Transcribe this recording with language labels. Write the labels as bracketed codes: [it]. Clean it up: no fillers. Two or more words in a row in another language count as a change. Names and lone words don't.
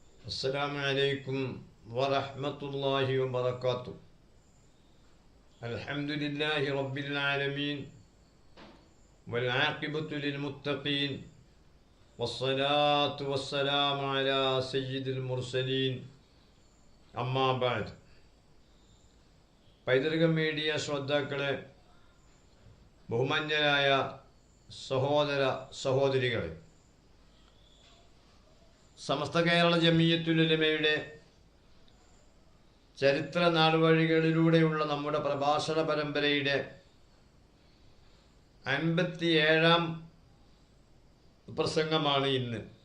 [ar] السلام عليكم ورحمة الله وبركاته. الحمد لله رب العالمين والعاقبة للمتقين والصلاة والسلام على سيد المرسلين أما بعد. [ml] പൈതൃക മീഡിയ ശ്രോതാക്കളെ, ബഹുമാന്യരായ സഹോദര സഹോദരികളെ, സമസ്ത കേരള ജമിയത്തുൽ ഉലമയുടെ ചരിത്ര നാൾവഴികളിലൂടെയുള്ള നമ്മുടെ പ്രഭാഷണ പരമ്പരയുടെ 57ാം പ്രസംഗമാണ് ഇന്ന്.